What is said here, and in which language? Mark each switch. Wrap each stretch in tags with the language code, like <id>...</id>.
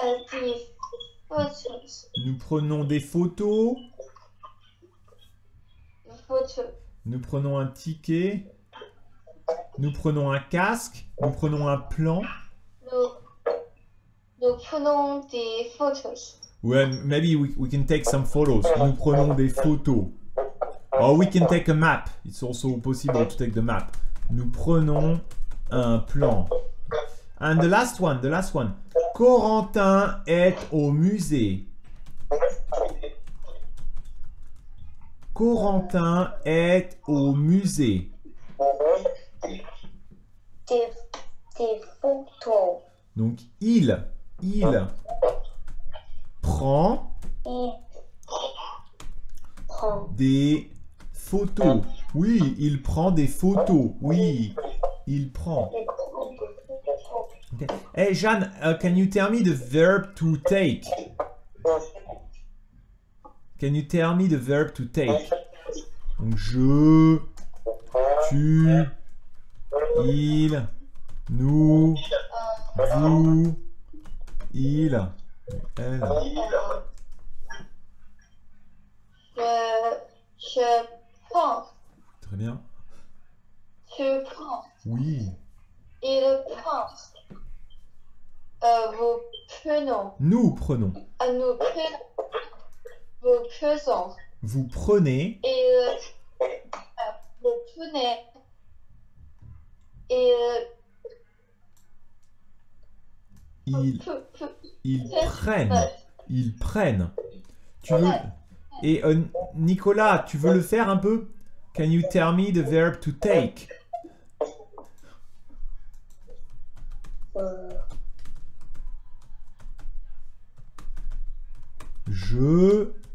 <fr>des photos. Nous prenons des photos. Photos. Nous prenons un ticket. Nous prenons un casque. Nous prenons un plan. Nous prenons des photos.</fr> <en>Well, maybe we can take some photos.</en> <fr>Nous prenons des photos.</fr> <en>Or we can take a map. It's also possible to take the map.</en> <fr>Nous prenons un plan.</fr> <en>And the last one.</en> <fr>Corentin est au musée. Corentin est au musée. Des photos. Donc il prend des photos. Oui, il prend des photos. Oui, il prend. Okay.</fr> <en>Hey Jeanne, can you tell me the verb to take? Can you tell me the verb to take?</en> <fr>Donc je, tu, il, nous, vous, il, elle. Je prends. Très bien. Je prends. Oui. Il prend. Vous prenons. Nous prenons. Nous prenons. Vous prenons. Vous prenez. Et vous prenez. Et Ils prennent. Ils prennent. Tu veux... Et Nicolas, tu veux le faire un peu?</fr> <en>Can you tell me the verb to take?</en> <fr>Je</fr>